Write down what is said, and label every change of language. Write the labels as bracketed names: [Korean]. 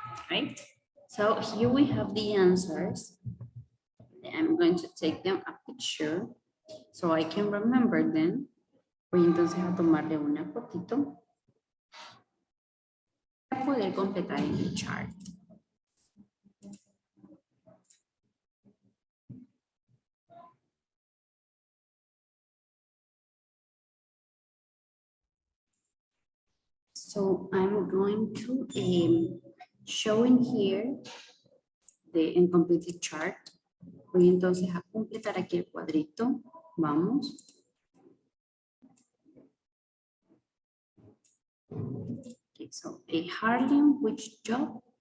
[English] Right? So here we have the answers. I'm going to take them a picture so I can remember them. [Spanish] Voy entonces a tomarle una fotito para poder completar el chart. [English] So I'm going to show in here the incomplete chart. [Spanish] Voy entonces a completar aquí el cuadrito. Vamos. [English] Okay, so a Harlem, which job?